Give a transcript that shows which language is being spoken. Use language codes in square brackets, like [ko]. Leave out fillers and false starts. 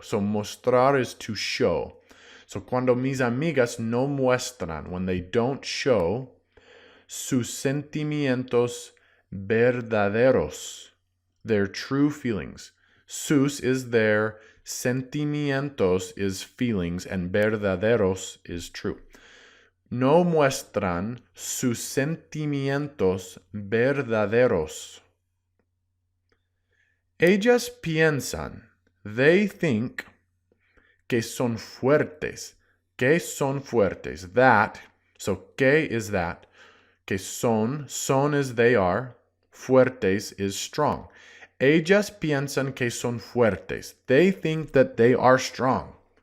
[en] So mostrar is to show. So [es] cuando mis amigas no muestran, [en] when they don't show [es] sus sentimientos verdaderos, [en] their true feelings. Sus is their, sentimientos is feelings, and verdaderos is true. [es] No muestran sus sentimientos verdaderos. Ellas piensan, [en] they think, [es] que son fuertes. Que son fuertes. [en] That, so que is that. Que son is they are. Fuertes is strong. [es] Ellas piensan que son fuertes. [en] They think that they are strong.